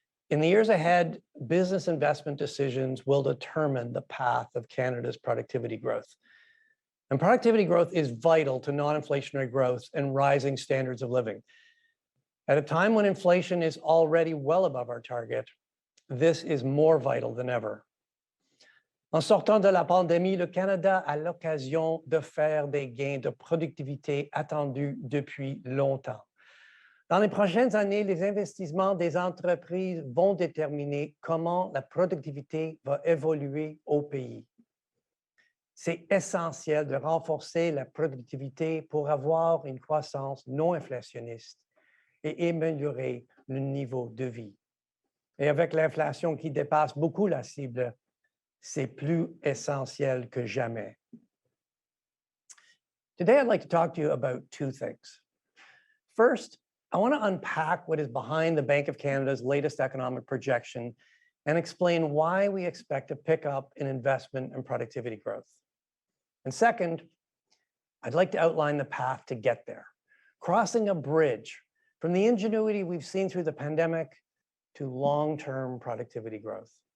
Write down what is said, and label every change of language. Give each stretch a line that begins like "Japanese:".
English: In the years ahead, business investment decisions will determine the path of Canada's productivity growth. And productivity growth is vital to non-inflationary growth and rising standards of living. At a time when inflation is already well above our target, this is more vital than ever.
French: En sortant de la pandémie, le Canada a l'occasion de faire des gains de productivité attendus depuis longtemps. Dans les prochaines années, les investissements des entreprises vont déterminer comment la productivité va évoluer au pays. C'est essentiel de renforcer la productivité pour avoir une croissance non inflationniste et améliorer le niveau de vie. Et avec l'inflation qui dépasse beaucoup la cible, c'est plus essentiel que jamais.
English: Today, I'd like to talk to you about two things. First, I want to unpack what is behind the Bank of Canada's latest economic projection and explain why we expect to pick up in investment and productivity growth. And second, I'd like to outline the path to get there, crossing a bridge from the ingenuity we've seen through the pandemic to long-term productivity growth.